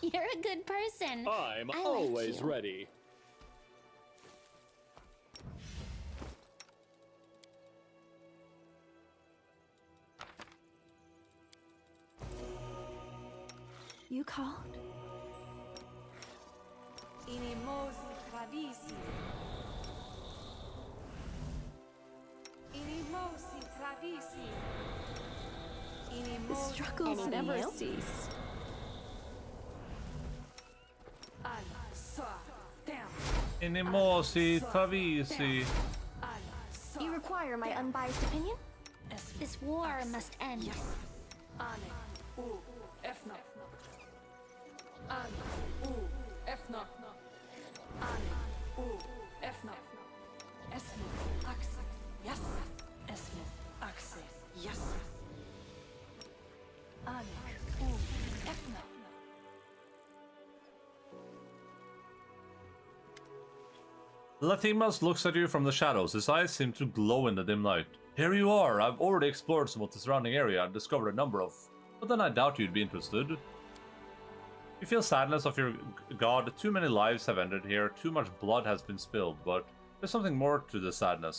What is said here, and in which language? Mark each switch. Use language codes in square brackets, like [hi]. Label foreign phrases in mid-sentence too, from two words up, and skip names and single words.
[en] You're a good person. I'm I like always you. ready. You called? Inimosi travisi. Inimosi travisi. The struggles Anything never new? cease. Alla sa damn. Inimosi Tavisi. Alla sa. You require my unbiased opinion? This war must end. Ane u efna. Ane u efna. Ane u efna. Esmi axe. Yes. Esmi axe. Yes. Ane u efna. Latimas looks at you from the shadows. His eyes seem to glow in the dim light. Here you are. I've already explored some of the surrounding area and discovered a number of... But then I doubt you'd be interested. You feel sadness of your god. Too many lives have ended here. Too much blood has been spilled. But there's something more to the sadness.